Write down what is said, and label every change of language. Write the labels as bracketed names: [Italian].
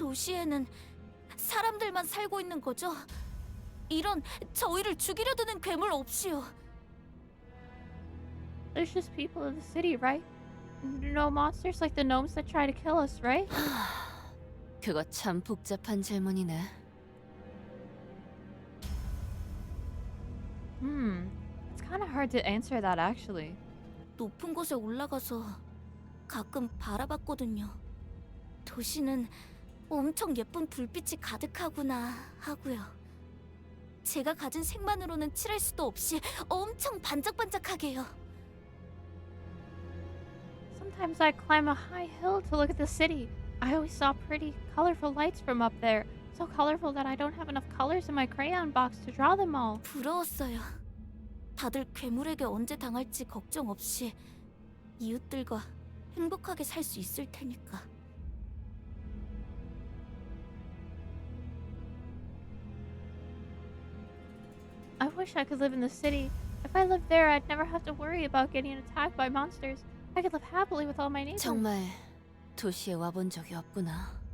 [Korean] 도시에는 사람들만 살고 있는 거죠? 이런 저희를 죽이려 드는 괴물 없이요. [English] there's just people in the city, right? No monsters like the gnomes that try to kill us, right? [Korean] 그거 참 복잡한 질문이네. [English] It's kind of hard to answer that actually. [Korean] 높은 곳에 올라가서 가끔 바라봤거든요. 도시는 엄청 예쁜 불빛이 가득하구나 하고요. 제가 가진 색만으로는 칠할 수도 없이 엄청 반짝반짝하게요. [English] Sometimes I climb a high hill to look at the city. I always saw pretty, colorful lights from up there. So colorful that I don't have enough colors in my crayon box to draw them all. [Korean] 부러웠어요. 다들 괴물에게 언제 당할지 걱정 없이 이웃들과 행복하게 살 수 있을 테니까. [English] I wish I could live in the city. If If I lived there, I'd never have to worry about getting attacked by monsters. I could live happily with all my neighbors. [Korean] 정말 도시에 와본 적이 없구나.